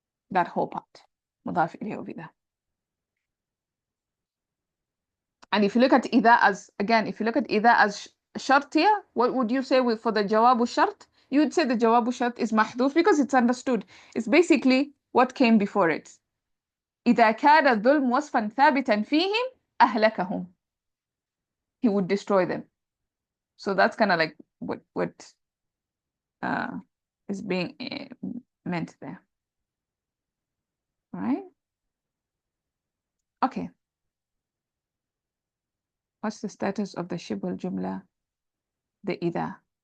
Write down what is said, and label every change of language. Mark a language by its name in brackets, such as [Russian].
[English] That whole part, مضاف إليه of إذا. And if you look at إذا as, again, if you look at إذا as شرطية, what would you say for the جواب الشرط? You would say the جواب الشرط is محذوف because it's understood. It's basically what came before it. [Arabic] إذا كان الظلم وصفا ثابتا فيهم أهلكهم. [English] He would destroy them. So that's kind of like what is being meant there. All right? Okay. What's the status of the shibul jumla, the إذا?